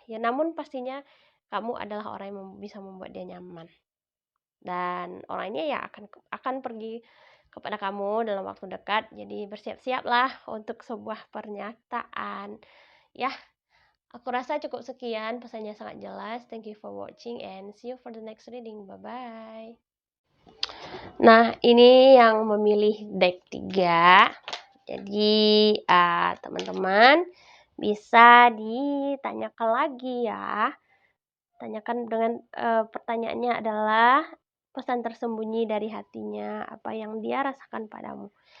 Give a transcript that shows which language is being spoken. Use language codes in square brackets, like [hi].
[id] Ya namun pastinya kamu adalah orang yang bisa membuat dia nyaman. Dan orangnya ya akan pergi kepada kamu dalam waktu dekat. Jadi bersiap-siaplah untuk sebuah pernyataan. Ya, aku rasa cukup sekian, pesannya sangat jelas. [en] Thank you for watching and see you for the next reading. Bye-bye. [id] Nah, ini yang memilih deck 3. Jadi, teman-teman bisa ditanyakan lagi ya. Tanyakan dengan pertanyaannya adalah pesan tersembunyi dari hatinya, apa yang dia rasakan padamu.